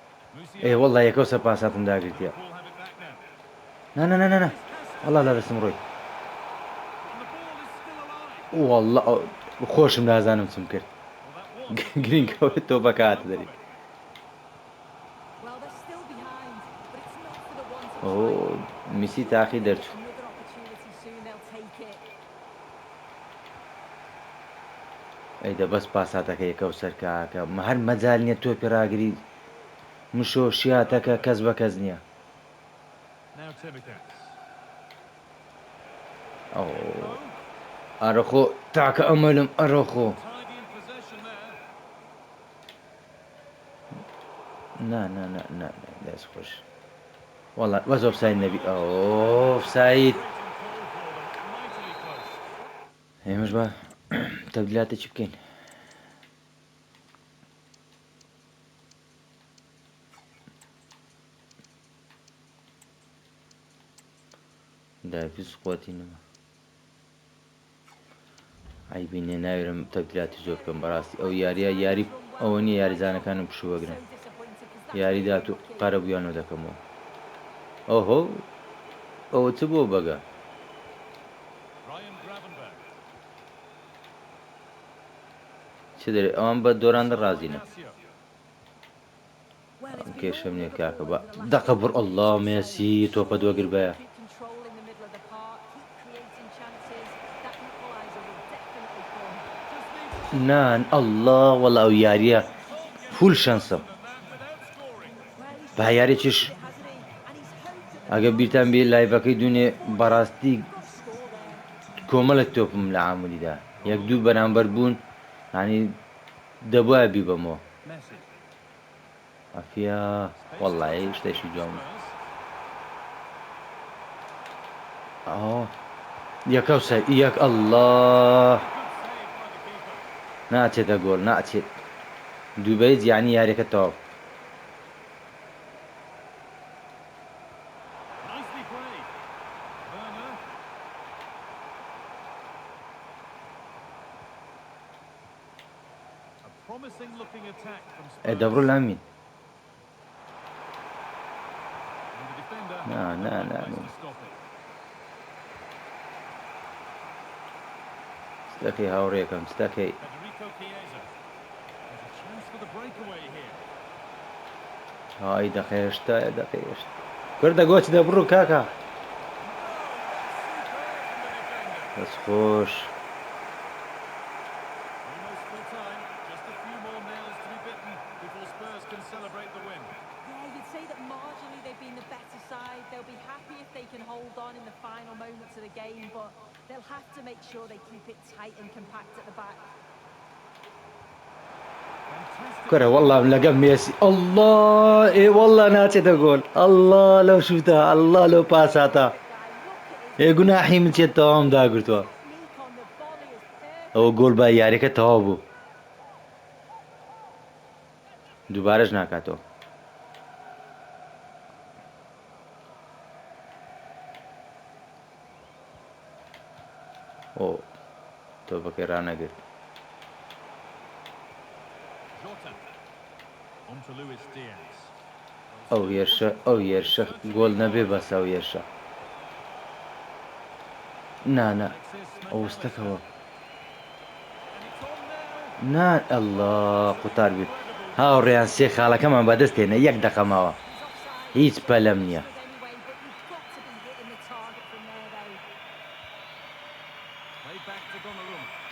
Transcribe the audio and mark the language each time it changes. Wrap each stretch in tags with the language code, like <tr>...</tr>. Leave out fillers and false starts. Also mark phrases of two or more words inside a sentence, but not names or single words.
<en>اي Musiala.</en> <ckb>والله يكوسر باساتم داگرتیا.</ckb> <en>Liverpool have it back now.</en> <ckb>نه</ckb> <en>This has to</en> <ckb>والله</ckb> <en>be</en> <ckb>لا</ckb> <en>a</en> <ckb>دەستم ڕۆی.</ckb> <en>and the ball is still alive.</en> <ckb>والله خۆشم نازانم چم کرد.</ckb> <en>Well, that was looking as though</en> <ckb>گرینگەوە</ckb> <en>both</en> <ckb>تۆ</ckb> <en>teams could</en> <ckb>بەکات</ckb> <en>come from</en> <ckb>دەری.</ckb> <en>it. Well, they're still behind, but it's not for the want of</en> <ckb>ئەو</ckb> <en>trying.</en> <ckb>میسی</ckb> <en>Sure,</en> <ckb>تاقی</ckb> <en>if they get</en> <ckb>دەرچوو.</ckb> <en>another opportunity soon, they'll take it.</en> <ckb>ئەیدە بەس پاساتەکە یەکەو سەرکاکە هەر مەجال نییە تۆ پێراگری مشۆ شیاتەکە کەس بە کەس نییە.</ckb> <en>Now Tsimikas.</en> <ckb>ئەو</ckb> <en>Pirlo.</en> <ckb>ئەرەخۆ تاکە ئەمەلم ئەرەخۆ.</ckb> <en>Tidy in possession there.</en> <ckb>نا دەست خۆش. والله وەز ئۆفساید نەبی ئۆفساید.</ckb> <en>Frustrating call for them. Mightily close.</en> <ckb>ئێمەش بە تەبدیلاتە چی بکەین؟ داویز قوتی نەما. ئایبینێ ناوێرم تەبدیلاتی زۆر بکەم بەڕاستی ئەو یاریە یاری ئەوە نییە یاریزانەکانم پشوەگرن.</ckb> <en>So disappointed because that's</en> <ckb>یاری</ckb> <en>really</en> <ckb>دات و</ckb> <en>unlucky.</en> <ckb>قارە بویانەوە دەکەمەوە. ئۆهۆ ئەوە چ بۆ بەگە؟</ckb> <en>Ryan Gravenberch.</en> <ckb>چ دەرێ ئەوان بە دۆراندا</ckb> <en>Samuel</en> <ckb>ڕازینە.</ckb> <en>Inacio. Well, it's been</en> <ckb>کێشەم</ckb> <en>all</en> <ckb>نییە</ckb> <en>Liverpool</en> <ckb>کاکە بە</ckb> <en>over the last</en> <ckb>دەقە</ckb> <en>10</en> <ckb>بڕ</ckb> <en>minutes</en> <ckb>ئەڵڵا</ckb> <en>or so.</en> <ckb>مێسی تۆپە</ckb> <en>Sure,</en> <ckb>دووەگر</ckb> <en>if</en> <ckb>بەیە.</ckb> <en>they keep controlling the middle of the park, keep creating chances, that equaliser will definitely come. Just needs to</en> <ckb>نان ئەڵڵا وەڵا ئەو یاریە</ckb> <en>can't get</en> <ckb>فول</ckb> <en>any</en> <ckb>شەنسە.</ckb> <en>closer than that without scoring. Well, he's</en> <ckb>بە</ckb> <en>just</en> <ckb>یارییش</ckb> <en>trusted it, hasn't he? And he's hoped that the</en> <ckb>ئەگە بیرتان</ckb> <en>goals</en> <ckb>بێ لایڤەکەی دوێنێ بەڕاستی</ckb> <en>They've got to score there.</en> <ckb>کۆمەڵێک تۆپم لە عامولیدا یەک دوو بەرامبەر بوون ینی دەبواە بی بەمەوە.</ckb> <en>Messi.</en> <ckb>ئەفیا</ckb> <en>Space to</en> <ckb>وەڵی</ckb> <en>attack</en> <ckb>شتێکی</ckb> <en>from</en> <ckb>جوان.</ckb> <en>Spurs.</en> <ckb>یەکە یەک ئەڵڵا</ckb> <en>Good save by the keeper.</en> <ckb>ناچێتە گۆڵ ناچێت دووبەیت یعنی یاریەکە تەواو.</ckb> <en>Nicely played. Werner. A promising looking attack from Spurs.</en> <ckb>دەبڕۆ لامین.</ckb> <en>And the defender</en> <ckb>نا</ckb> <en>had</en> <ckb>نا</ckb> <en>no</en> <ckb>نا</ckb> <en>place to stop it.</en> <ckb>ستەکەی هاوڕێکم ستەکەی</ckb> <en>Federico Chiesa. There's a chance for the breakaway here.</en> <ckb>های دەقێشتە دەقێشت کردە گۆچ دەبڕوو کاکە</ckb> <en>Superb from the defender.</en> <ckb>دەست خۆش.</ckb> <en>Almost full time. Just a few more nails to be bitten before Spurs can celebrate the win. Yeah, you'd say that marginally they've been the better side. They'll be happy if they can hold on in the final moments of the game, but they'll have to make sure they keep it tight and compact at the back. Fantastic.</en> <ckb>کۆرە وەڵا لەگەم مێسی ئەڵڵا ئێ وەڵا ناچێتە گۆل ئەڵڵا لەو شوتە ئەڵڵا لەو پاساتە</ckb> <en>Guy, look at</en> <ckb>ئێ</ckb> <en>his</en> <ckb>گوناحی من چێت تەواوم داگرتووە</ckb> <en>technique on the volley is perfect.</en> <ckb>ئەوە گۆڵ بە یاریەکە تەواو بوو دووبارەش ناکاتەوە. ئۆ تۆپەکەی ڕانەگرت.</ckb> <en>Jota. On to Luis Diaz.</en> <ckb>ئەو هێرشە گۆڵ نەبێ بەسە ئەو هێرشە نانە</ckb> <en>Alexis</en> <ckb>ئەو</ckb> <en>McAllister.</en> <ckb>ستەکەەوە</ckb> <en>And it's on now.</en> <ckb>نان ئەڵڵا قوتار بێت هاوڕێیان سێ خاڵەکەمان بەدەستێنە یەک دەقەماوە</ckb> <en>He's offside.</en> <ckb>هیچ</ckb> <en>It's</en> <ckb>پەلەم نییە.</ckb> <en>understood anyway, but you've got to be hitting the target from there, though. Played back to Donnarumma.</en>